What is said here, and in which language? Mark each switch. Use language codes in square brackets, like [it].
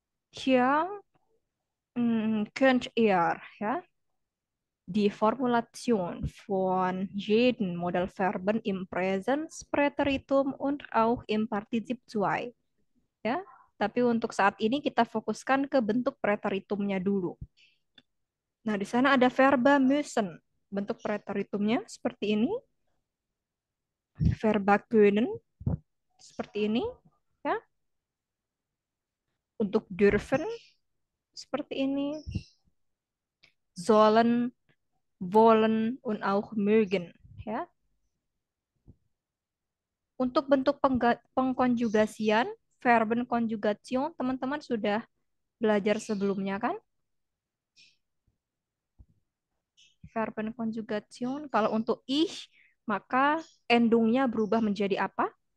[de] Hier könnt ihr ja die Formulation von jedem Modalverben im Präsenspräteritum und auch im Partizip 2. [id] Ya, tapi untuk saat ini kita fokuskan ke bentuk preteritumnya dulu. Nah, di sana ada verba müssen. Bentuk preteritumnya seperti ini. Verba können seperti ini, ya. Untuk dürfen seperti ini. [de] sollen, wollen, und auch mögen. [id] Ya. Untuk bentuk pengkonjugasian, Verbenkonjugation, teman-teman sudah belajar sebelumnya kan? Verbenkonjugation, kalau untuk ich, maka endungnya berubah menjadi apa?